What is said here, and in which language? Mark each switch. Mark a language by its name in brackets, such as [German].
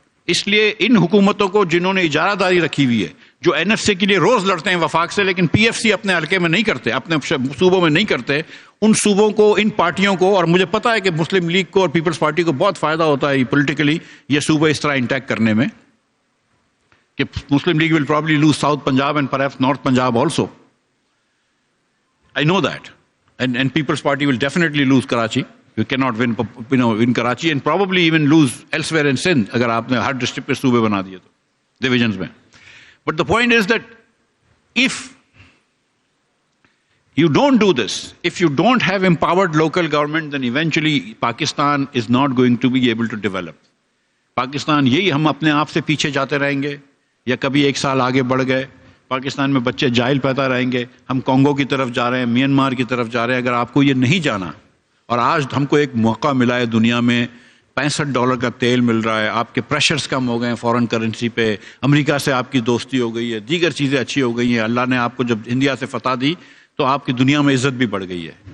[Urdu] اس لیے ان حکومتوں کو جنہوں نے اجارہ داری رکھی ہوئی ہے، جو این ایف سی کے لیے روز لڑتے ہیں وفاق سے، لیکن پی ایف سی اپنے حلقے میں نہیں کرتے، اپنے صوبوں میں نہیں کرتے، ان صوبوں کو، ان پارٹیوں کو، اور مجھے پتا ہے کہ مسلم لیگ کو اور پیپلز پارٹی کو بہت فائدہ ہوتا ہے پولیٹیکلی یہ صوبے اس طرح انٹیکٹ کرنے میں، کہ مسلم league [English] Will probably lose south Punjab and perhaps north Punjab also. I know that. And People's Party will definitely lose Karachi. You cannot win Karachi and probably even lose elsewhere in Sindh [Urdu] اگر آپ نے ہر district پہ صوبے بنا دیے تو divisions میں. [English] But the point is that if you don't do this, if you don't have empowered local government, then eventually Pakistan is not going to be able to develop. [Urdu] Pakistan یہی ہم اپنے آپ سے پیچھے جاتے رہیں گے، یا کبھی ایک سال آگے بڑھ گئے، پاکستان میں بچے جاہل پیدا رہیں گے، ہم کانگو کی طرف جا رہے ہیں، میانمار کی طرف جا رہے ہیں. اگر آپ کو یہ نہیں جانا، اور آج ہم کو ایک موقع ملا ہے، دنیا میں $65 کا تیل مل رہا ہے، آپ کے پریشرز کم ہو گئے ہیں فورن کرنسی پہ، امریکہ سے آپ کی دوستی ہو گئی ہے، دیگر چیزیں اچھی ہو گئی ہیں، اللہ نے آپ کو جب انڈیا سے فتح دی تو آپ کی دنیا میں عزت بھی بڑھ گئی ہے.